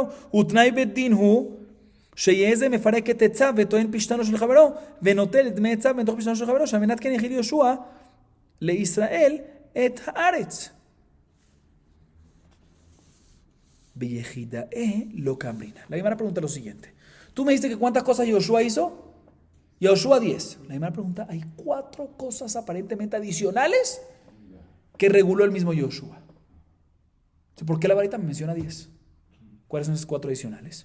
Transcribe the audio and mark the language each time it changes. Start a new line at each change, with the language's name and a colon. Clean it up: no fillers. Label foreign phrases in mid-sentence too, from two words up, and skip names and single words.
Hebrew: ותנאי בית דין הוא שיהיה זה מפרק את עצה וטוען פשתנו של חברו ונוטל את דמי עצה מתוך פשתנו של חברו, שעל מנת כן יחיל יהושע לישראל את הארץ.
Aramaic: ביחידאי לא קמרינה.
Spanish: La Gemara pregunta lo siguiente: tú me dijiste que cuántas cosas Yoshua hizo. Yoshua 10. La Gemara pregunta, hay 4 cosas aparentemente adicionales que reguló el mismo Yoshua. ¿Por qué la Baraita me menciona 10? ¿Cuáles son esas 4 adicionales?